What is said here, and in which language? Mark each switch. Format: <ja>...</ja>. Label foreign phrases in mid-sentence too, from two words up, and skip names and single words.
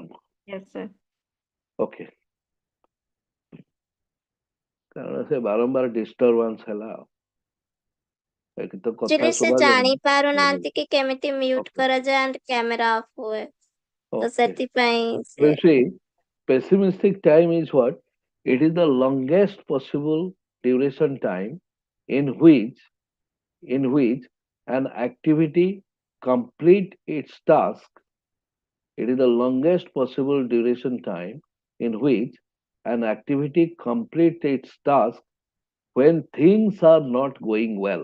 <en>Yes, sir.</en> <or>Okay. କାରଣ ସେ ବାରମ୍ବାର disturbance ହେଲା। ଏକ ତ କଥା Actually ସେ ଶୁଭା ଜାଣି ଯାଉନି। ପାରୁନାହାନ୍ତି କି କେମିତି mute କରାଯାଏ</or> <en>and camera off</en> <or>ହୁଏ। ତ Okay. ସେଥିପାଇଁ ସେ</or> <en>You see, pessimistic time is what? It is the longest possible duration time in which an activity complete its task. It is the longest possible duration time in which an activity completes its task when things are not going well.</en>